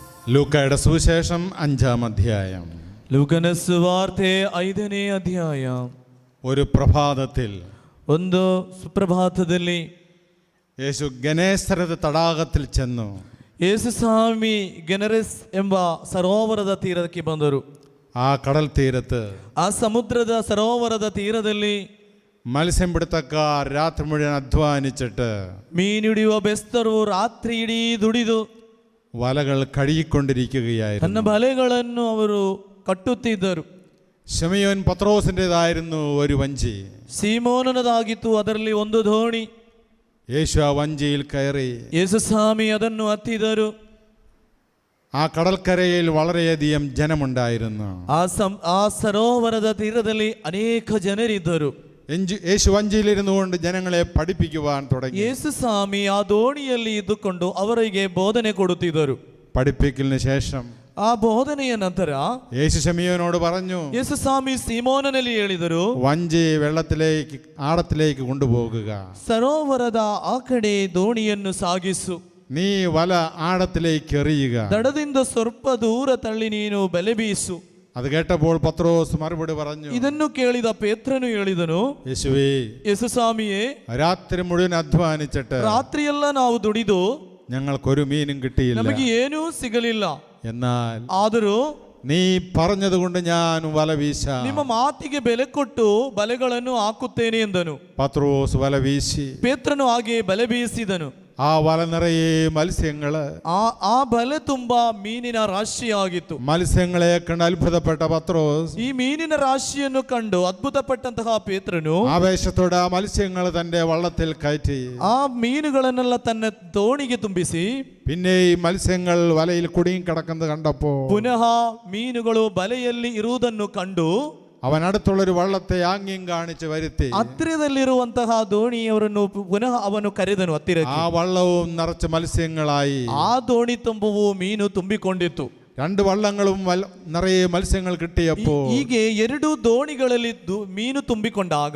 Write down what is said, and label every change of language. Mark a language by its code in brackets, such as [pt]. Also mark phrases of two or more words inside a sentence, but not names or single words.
[ml] ലൂക്കായുടെ സുവിശേഷം 5-ാം അധ്യായം. [kn] ಲೂಕನ ಸುವಾರ್ತೆ 5ನೇ ಅಧ್ಯಾಯ. [ml] ഒരു പ്രഭാതത്തിൽ [kn] ಒಂದು ಸುಪ್ರಭಾತದಲ್ಲಿ [ml] യേശു ഗനേസരത തടാകത്തിൽ ചെന്നു. [kn] ಯೇಸು ಸ್ವಾಮಿ ಗೆನರೆಸ್ ಎಂಬ ಸರೋವರದ ತೀರಕ್ಕೆ ಬಂದರು. [ml] ആ കടൽ തീരത്ത് [kn] ಆ ಸಮುದ್ರದ ಸರೋವರದ ತೀರದಲ್ಲಿ [ml] മത്സ്യം പിടുത്തക്കാർ രാത്രി മുഴുവൻ അധ്വാനിച്ചിട്ട് [kn] ಮೀನಿಡಿಯುವ ಬೆಸ್ತರು ರಾತ್ರಿ ಇಡೀ ದುಡಿದು [ml] വലകൾ കഴുകിക്കൊണ്ടിരിക്കുകയായിരുന്നു. [kn] ತನ್ನ ಬಲೆಗಳನ್ನು ಅವರು ಕಟ್ಟುತ್ತಿದ್ದರು. [ml] ശിമയോൻ പത്രോസിൻ്റെതായിരുന്നു ഒരു വഞ്ചി. [kn] ಸೀಮೋನನದಾಗಿತ್ತು ಅದರಲ್ಲಿ ಒಂದು ದೋಣಿ. [ml] യേശു ആ വഞ്ചിയിൽ കയറി. [kn] ಯೇಸು ಸ್ವಾಮಿ ಅದನ್ನು ಹತ್ತಿದರು. [ml] ആ കടൽക്കരയിൽ വളരെയധികം ജനമുണ്ടായിരുന്നു. [kn] ಆ ಸರೋವರದ ತೀರದಲ್ಲಿ ಅನೇಕ ಜನರಿದ್ದರು. [ml] യേശു വഞ്ചിയിലിരുന്നു കൊണ്ട് ജനങ്ങളെ പഠിപ്പിക്കുവാൻ തുടങ്ങി. [kn] ಯೇಸು ಸ್ವಾಮಿ ಆ ದೋಣಿಯಲ್ಲಿ ಇದ್ದುಕೊಂಡು ಅವರಿಗೆ ಬೋಧನೆ ಕೊಡುತ್ತಿದ್ದರು. [ml] പഠിപ്പിക്കലിന് ശേഷം [kn] ಆ ಬೋಧನೆಯ ನಂತರ [ml] യേശു ശിമയോനോട് പറഞ്ഞു, [kn] ಯೇಸು ಸ್ವಾಮಿ ಸೀಮೋನನಲ್ಲಿ ಹೇಳಿದರು, [ml] വഞ്ചി വെള്ളത്തിലേക്ക് ആഴത്തിലേക്ക് കൊണ്ടുപോകുക. [kn] ಸರೋವರದ ಆ ಕಡೆ ದೋಣಿಯನ್ನು ಸಾಗಿಸು. [ml] നീ വല ആഴത്തിലേക്ക് എറിയുക. [kn] ದಡದಿಂದ ಸ್ವಲ್ಪ ದೂರ ತಳ್ಳಿ ನೀನು ಬಲೆ ಬೀಸು. [ml] അത് കേട്ടപ്പോൾ പത്രോസ് മറുപടി പറഞ്ഞു. [kn] ಇದನ್ನು ಕೇಳಿದ ಪೇತ್ರನು ಹೇಳಿದನು, [ml] യേശുവേ, [kn] ಯೇಸು ಸ್ವಾಮಿಯೇ, [ml] രാത്രി മുഴുവൻ അധ്വാനിച്ചിട്ട് [kn] ರಾತ್ರಿಯೆಲ್ಲ ನಾವು ದುಡಿದು [ml] ഞങ്ങൾക്കൊരു മീനും കിട്ടിയില്ല. [kn] ನಮಗೆ ಏನೂ ಸಿಗಲಿಲ್ಲ. [ml] എന്നാൽ [kn] ಆದರೂ [ml] നീ പറഞ്ഞതുകൊണ്ട് ഞാൻ വല വീശാം. [kn] ನಿಮ್ಮ ಮಾತಿಗೆ ಬೆಲೆ ಕೊಟ್ಟು ಬಲೆಗಳನ್ನು ಹಾಕುತ್ತೇನೆ ಎಂದನು. [ml] പത്രോസ് വല വീശി. [kn] ಪೇತ್ರನು ಹಾಗೆ ಬಲೆ ಬೀಸಿದನು. [ml] ആ വല നിറയെ മത്സ്യങ്ങള്. [kn] ಆ ಬಲೆ ತುಂಬಾ ಮೀನಿನ ರಾಶಿಯಾಗಿತ್ತು. [ml] മത്സ്യങ്ങളെ കണ്ട് അത്ഭുതപ്പെട്ട പത്രോസ് [kn] ಈ ಮೀನಿನ ರಾಶಿಯನ್ನು ಕಂಡು ಅದ್ಭುತಪಟ್ಟಂತಹ ಪೇತ್ರನು [ml] ആവേശത്തോടെ ആ മത്സ്യങ്ങൾ തന്റെ വള്ളത്തിൽ കയറ്റി [kn] ಆ ಮೀನುಗಳನ್ನೆಲ್ಲ ತನ್ನ ದೋಣಿಗೆ ತುಂಬಿಸಿ [ml] പിന്നെ ഈ മത്സ്യങ്ങൾ വലയിൽ കുടുങ്ങി കിടക്കുന്നത് കണ്ടപ്പോ [kn] ಪುನಃ ಮೀನುಗಳು ಬಲೆಯಲ್ಲಿ ಇರುವುದನ್ನು ಕಂಡು [ml] അവൻ അടുത്തുള്ളൊരു വള്ളത്തെ ആംഗ്യം കാണിച്ച് വരുത്തി [kn] ಹತ್ತಿರದಲ್ಲಿರುವಂತಹ ದೋಣಿಯವರನ್ನು ಪುನಃ ಅವನು ಕರೆದನು ಹತ್ತಿರಕ್ಕೆ. [ml] ആ വള്ളവും നിറച്ച് മത്സ്യങ്ങളായി. [kn] ಆ ದೋಣಿ ತುಂಬುವು ಮೀನು ತುಂಬಿಕೊಂಡಿತ್ತು. [ml] രണ്ട് വള്ളങ്ങളും നിറയെ മത്സ്യങ്ങൾ കിട്ടിയപ്പോ [kn] ಹೀಗೆ ಎರಡು ದೋಣಿಗಳಲ್ಲಿ ಮೀನು ತುಂಬಿಕೊಂಡಾಗ